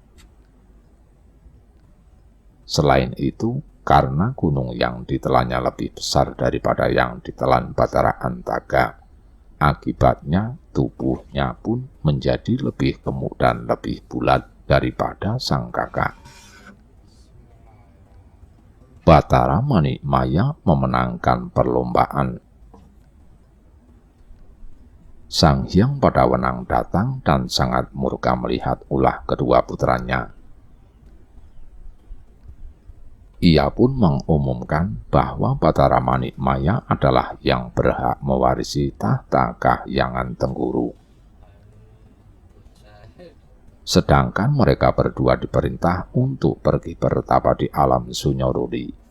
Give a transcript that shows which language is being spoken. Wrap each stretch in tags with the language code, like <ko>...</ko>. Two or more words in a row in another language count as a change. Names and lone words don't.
<id>Selain itu, karena gunung yang ditelannya lebih besar daripada yang ditelan Batara Antaga, akibatnya tubuhnya pun menjadi lebih gemuk dan lebih bulat daripada sang kakak. Batara Manikmaya memenangkan perlombaan. Sang Hyang Padawenang datang dan sangat murka melihat ulah kedua putranya. Ia pun mengumumkan bahwa Batara Manikmaya adalah yang berhak mewarisi tahta Kahyangan Tengguru. Sedangkan mereka berdua diperintah untuk pergi bertapa di alam Sunyoruri.</id>